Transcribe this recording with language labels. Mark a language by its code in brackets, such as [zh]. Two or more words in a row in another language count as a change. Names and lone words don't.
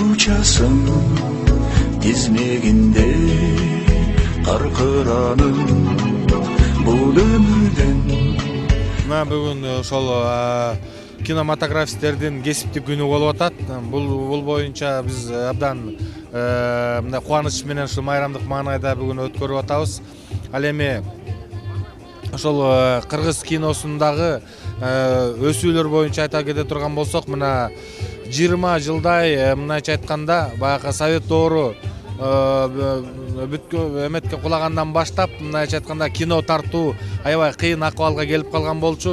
[ky] Kayduçasın dizmeginde Qarqıranın бұл өмірден. Мына бүгін ошол кинематографисттердин кесиптик күнү болуп атат. Бул боюнча биз абдан кубаныч менен ушул майрамдык маанайда бүгүн өткөрүп атабыз. Ал эми ошол кыргыз киносундагы өсүүлөр боюнча айта кете турган болсок, мына 20 жылдай мындайча айтканда баягы Совет доору эметке кулагандан баштап, мындайча айтканда кино тартуу аябай кыйын акыбалга келип калган болчу.